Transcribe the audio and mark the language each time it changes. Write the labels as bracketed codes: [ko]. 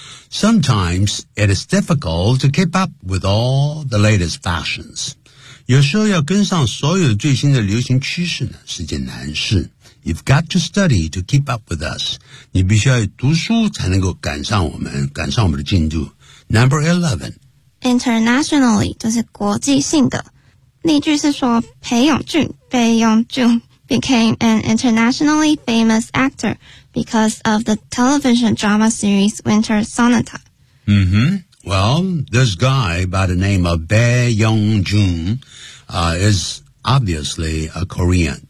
[en] Sometimes it is difficult to keep up with all the latest fashions. [zh] 有时候要跟上所有最新的流行趋势呢，是件难事。 [en] You've got to study to keep up with us. [zh] 你必须要读书才能够赶上我们，赶上我们的进度。 [en] Number 11. [zh] Internationally, 就是国际性的。 [en] 例句是说，裴勇俊 became an internationally famous actor because of the television drama series Winter Sonata. Mm-hmm. Well, this guy by the name of Bae Yong-jun, is obviously a Korean.